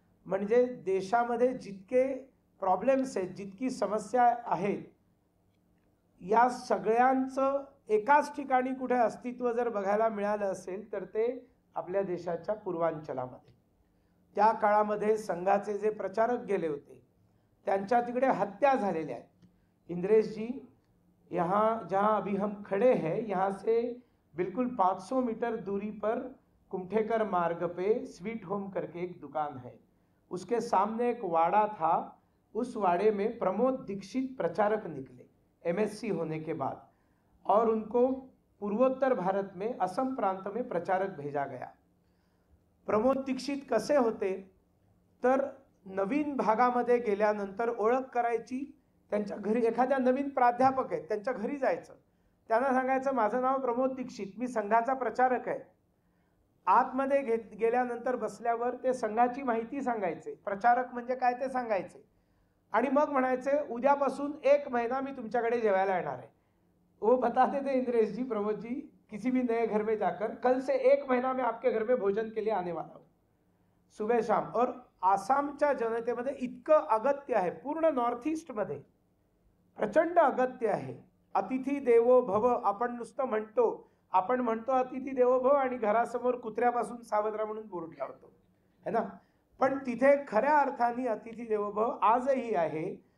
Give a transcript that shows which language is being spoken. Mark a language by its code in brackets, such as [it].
[mr] म्हणजे देशामध्ये जितके प्रॉब्लेम्स आहेत, जितकी समस्या आहेत, या सगळ्यांचं एकाच ठिकाणी कुठे अस्तित्व जर बघायला मिळालं असेल तर ते आपल्या देशाच्या पूर्वांचलामध्ये. त्या काळामध्ये संघाचे जे प्रचारक गेले होते त्यांच्या तिकडे हत्या झालेल्या आहेत. [hi] इंद्रेश जी, यहाँ जहाँ अभी हम खड़े हैं, यहाँ से बिल्कुल 500 मीटर दूरी पर कुमठेकर मार्ग पे स्वीट होम करके एक दुकान है, उसके सामने एक वाड़ा था. उस वाड़े में प्रमोद दीक्षित प्रचारक निकले MSc होने के बाद, और उनको पूर्वोत्तर भारत में असम प्रांत में प्रचारक भेजा गया. [mr] प्रमोद दीक्षित कसे होते तर नवीन भागामध्ये गेल्यानंतर ओळख करायची, त्यांच्या घरी एखाद्या नवीन प्राध्यापक आहेत त्यांच्या घरी जायचं, त्यांना सांगायचं माझं नाव प्रमोद दीक्षित, मी संघाचा प्रचारक आहे. आतमध्ये गेल्यानंतर बसल्यावर ते संघाची माहिती सांगायचे, प्रचारक म्हणजे काय ते सांगायचे, आणि मग म्हणायचे उद्यापासून 1 महिना मी तुमच्याकडे जेवायला येणार आहे. [hi] वो बताते थे इंद्रेश जी, प्रमोद जी, किसी भी नए घर में जाकर कल से 1 महीना मैं आपके घर में भोजन के लिए आने वाला हूँ, सुबह शाम. [mr] और आसामच्या जनतेमध्ये इतकं अगत्य आहे, पूर्ण नॉर्थ ईस्टमध्ये प्रचंड अगत्य आहे. अतिथी देवो भव आपण नुसतं म्हणतो, आपण म्हणतो अतिथी देवो भव आणि घरासमोर कुत्र्यापासून सावध राहा म्हणून बोर्ड लावतो, है ना. पण तिथे खऱ्या अर्थाने अतिथी देवो भव आजही आहे.